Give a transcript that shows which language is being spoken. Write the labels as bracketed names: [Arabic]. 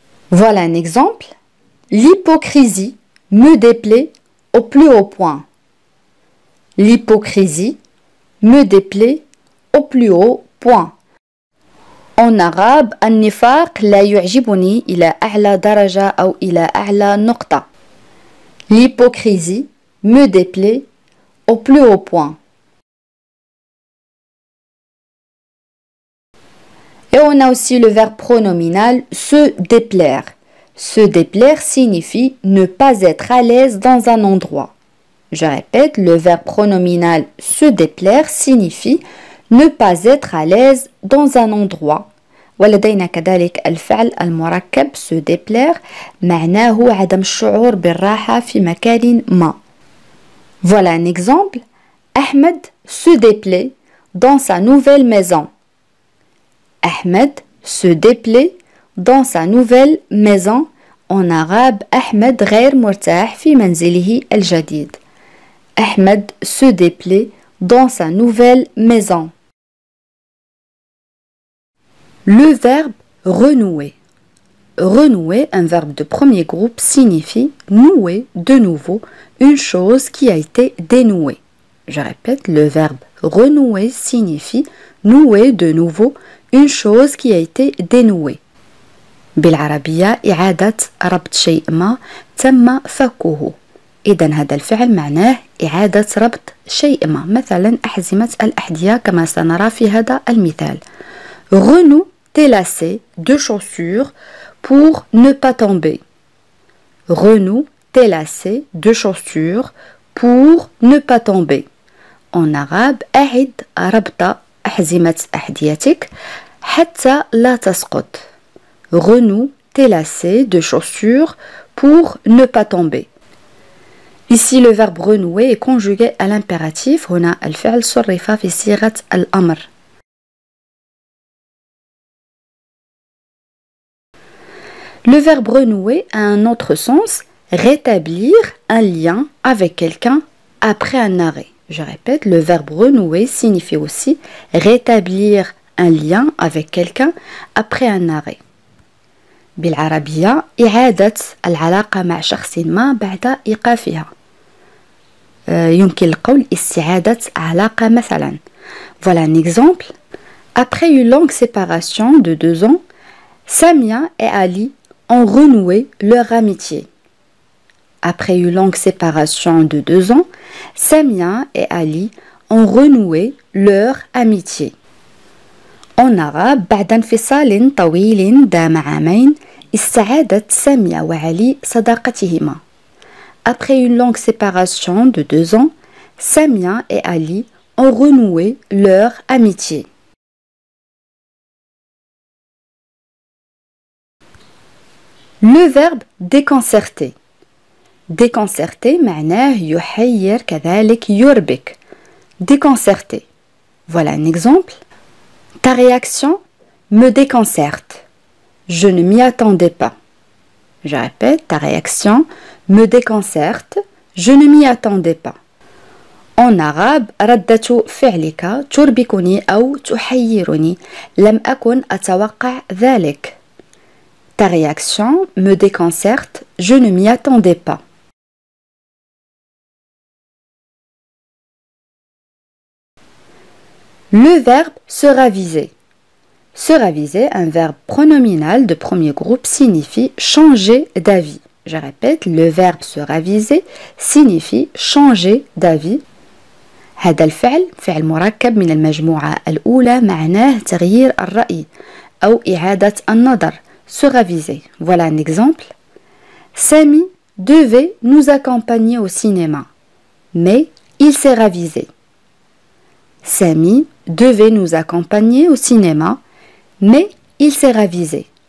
[French] Voilà un exemple. L'hypocrisie me déplaît au plus haut point. L'hypocrisie me déplaît au plus haut point. En arabe, [Arabic] النفاق لا يعجبني إلى أعلى درجة أو إلى أعلى نقطة. [French] L'hypocrisie me déplaît au plus haut point. Et on a aussi le verbe pronominal se déplaire. Se déplaire signifie ne pas être à l'aise dans un endroit. Je répète, le verbe pronominal se déplaire signifie ne pas être à l'aise dans un endroit. [Arabic] ولدينا كذلك الفعل المركب [French] se déplaire [Arabic] معناه عدم الشعور بالراحة في مكان ما. [French] Voilà un exemple. Ahmed se déplaît dans sa nouvelle maison. Ahmed se déplaît dans sa nouvelle maison. En arabe, [Arabic] Ahmed غير مرتاح في منزله الجديد. [French] Ahmed se déplaît dans sa nouvelle maison. Le verbe renouer. Renouer, un verbe de premier groupe, signifie nouer de nouveau une chose qui a été dénouée. Je répète, le verbe renouer signifie nouer de nouveau une chose qui a été dénouée. [Arabic] بالعربية إعادة ربط شيء ما تم فكه. إذن هذا الفعل معناه إعادة ربط شيء ما، مثلا أحزمة الأحذية كما سنرى في هذا المثال. [French] Renoue tes lacets de chaussures pour ne pas tomber. Renoue tes lacets de chaussures pour ne pas tomber. En arabe, [Arabic] أعد ربط أحزمة أحذيتك حتى لا تسقط. [French] Renoue tes lacets de chaussures pour ne pas tomber. Ici, le verbe renouer est conjugué à l'impératif. [Arabic] هنا الفعل صرف في صيغة الأمر. [French] Le verbe renouer a un autre sens, rétablir un lien avec quelqu'un après un arrêt. Je répète, le verbe renouer signifie aussi rétablir un lien avec quelqu'un après un arrêt. [Arabic] بالعربية إعادة العلاقة مع شخص ما بعد إيقافها. يمكن القول استعادة علاقة مثلا. [French] Voilà un exemple. Après une longue séparation de 2 ans, Samia et Ali ont renoué leur amitié. Après une longue séparation de 2 ans, Samia et Ali ont renoué leur amitié. En arabe, [Arabic] بعد انفصال طويل دام عامين استعادت سامية وعلي صداقتهما. [French] Après une longue séparation de 2 ans, Samia et Ali ont renoué leur amitié. Le verbe déconcerter. [Arabic] Déconcerter معناه يحير كذلك يربك. [French] Déconcerter. Voilà un exemple. Ta réaction me déconcerte. Je ne m'y attendais pas. Je répète, ta réaction me déconcerte. Je ne m'y attendais pas. En arabe, [Arabic] ردة فعلك تربكني أو تحيرني. لم أكن أتوقع ذلك. [French] Ta réaction me déconcerte. Je ne m'y attendais pas. Le verbe se raviser. Se raviser, un verbe pronominal de premier groupe, signifie changer d'avis. Je répète, le verbe se raviser signifie changer d'avis. [Arabic] هذا الفعل فعل مركب من المجموعة الأولى معناه تغيير الرأي أو إعادة النظر [French] se raviser. Voilà un exemple. Samy devait nous accompagner au cinéma, mais il s'est ravisé. Samy devait nous accompagner au cinéma, mais il s'est ravisé.